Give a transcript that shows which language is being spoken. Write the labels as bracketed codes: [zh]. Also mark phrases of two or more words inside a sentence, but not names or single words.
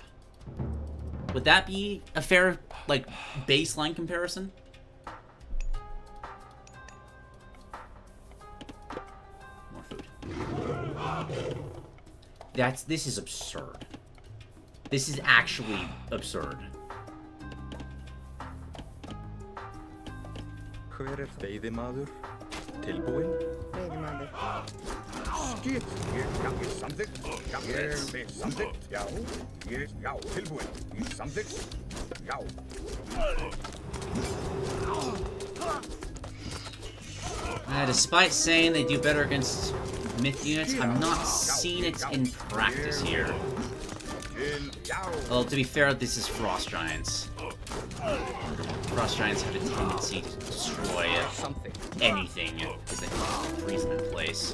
[en] Would that be a fair, like, baseline comparison? More food. This is absurd. This is actually absurd. [is] Hver veiðimaður tilbúinn? Veiðimaður. Skip. Samþykkt. Samþykkt. Já. Já. Tilbúinn. Samþykkt. Já. [en] Despite saying they do better against myth units, I'm not seeing it in practice here. Well, to be fair, this is Frost Giants. Frost Giants have a tendency to destroy anything because they freeze them in place.